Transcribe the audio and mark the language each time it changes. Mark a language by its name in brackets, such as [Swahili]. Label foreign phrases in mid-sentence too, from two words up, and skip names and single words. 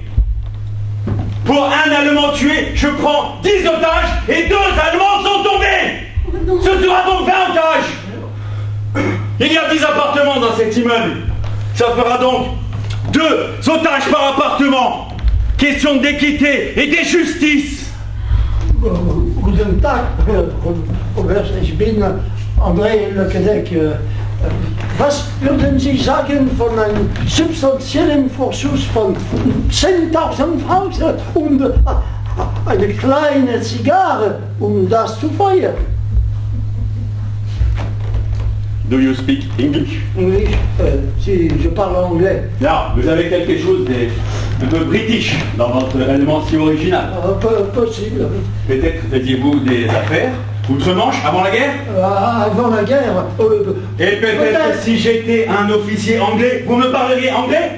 [French] Pour un Allemand tué, je prends 10 otages et 2 Allemands sont tombés. Ce sera donc 20 otages. Il y a 10 appartements dans cet immeuble. Ça fera donc 2 otages par appartement. Question d'équité et de justice. [German] Guten Tag, Oberst, ich bin André Le Cadec. Was würden Sie sagen von einem substanziellen Vorschuss von 10.000 Franken und eine kleine Zigarre, das zu feuern? [English] Do you speak English? English, [French] si je parle anglais. Là, vous avez quelque chose de peu british dans votre allemand si original. Possible. Peut-être faisiez-vous des affaires outre-Manche avant la guerre? Avant la guerre. Et peut-être si j'étais un officier anglais, vous me parleriez anglais?